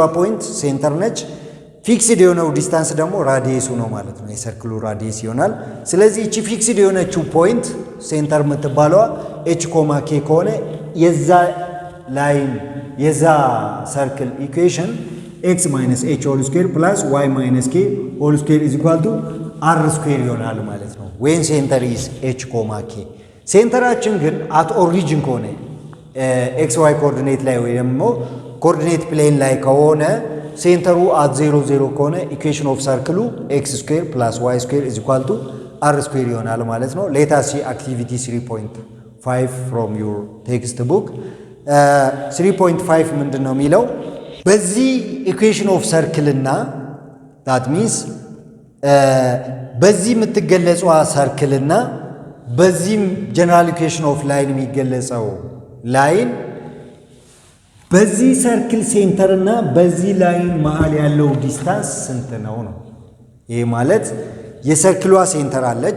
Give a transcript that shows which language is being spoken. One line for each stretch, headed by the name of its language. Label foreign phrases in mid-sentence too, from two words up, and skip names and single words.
English: point center
Amharic: ነች ፊክስድ የሆነው ዲስታንስ ደግሞ ራዲየሱ ነው ማለት ነው የሰርክሉ ራዲየስ ይሆናል ስለዚህ እቺ ፊክስድ የሆነችው
English: point center
Amharic: የምትባለዋ h k ከሆነ የዛ ላይን የዛ ሰርክል ኢኩዌሽን
English: x minus h whole square plus y minus k whole square is equal to r square
Amharic: ይሆናል ማለት ነው
English: when center is h k
Amharic: ሴንተራችን ግን
English: at origin
Amharic: ከሆነ
English: xy coordinate
Amharic: ላይ ወይ ደግሞ
English: coordinate plane
Amharic: ላይ ከሆነ ሴንተሩ
English: at 0 0
Amharic: ከሆነ
English: equation of
Amharic: ሰርክሉ
English: x square plus y square is equal to r square
Amharic: ይሆናል ማለት ነው
English: let us see activity 3.5 from your textbook
Amharic: 3.5 ምንድነው የሚለው በዚህ
English: equation of
Amharic: ሰርክልና
English: that means
Amharic: በዚህ የምትገለጸው ሰርክልና በዚህ
English: general equation of line
Amharic: የሚገለጸው ላይን በዚህ ሰርክል ሴንተር እና በዚህ ላይን መሃል ያለው ዲስታንስ ስንት ነው ነው ይሄ ማለት የሰርክሏ ሴንተር አለች